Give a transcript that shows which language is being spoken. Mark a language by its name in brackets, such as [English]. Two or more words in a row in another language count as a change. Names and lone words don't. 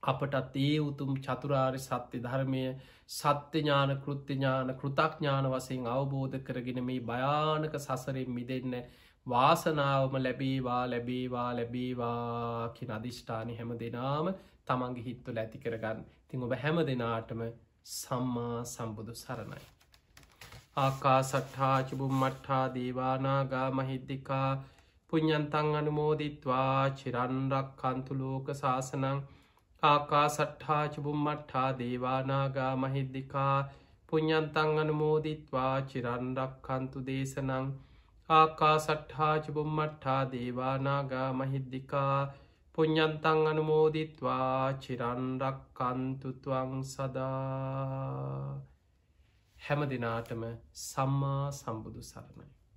[Sinhala] අපටත් ඒ උතුම් චතුරාර් සත්‍ය ධර්මය සත්‍යඥාන කෘත්‍යඥාන කෘතඥාන වසයෙන් අවබෝධ කරගෙන මේ භයානක සසරෙන් මිදන්න වාසනාවම ලැබේවා ලැබේවා ලැබේවා කිය අධිෂ්ඨානය හැම දෙනාම තමන්ගේ හිත්තුල ඇති කරගන්න තින් ඔබ හැම දෙනාටම සම්මා සම්බුදු සරණයි. [Pali] ආකා සට්හාචිබුම් මට්හා දේවානාගා මහිද්දිකා පුඤ්ඤන්තං අනුමෝදිත්වා චිරන්රක් කන්තුලෝක ශාසනං ආකා සට්හාචිබුම් මට්හා දේවානාගා මහිද්දිකා පුඤ්ඤන්තං අනුමෝදිත්වා චිරන්රක් කන්තු දේශනං ආකා සට්හාචිබුම් මට්හා දේවානාගා මහිද්දිකා පුඤ්ඤන්තං අනුමෝදිත්වා චිරන්රක් කන්තුත්වං සදා. [Sinhala] හැම දිනාටම සම්මා සම්බුදු සරණයි.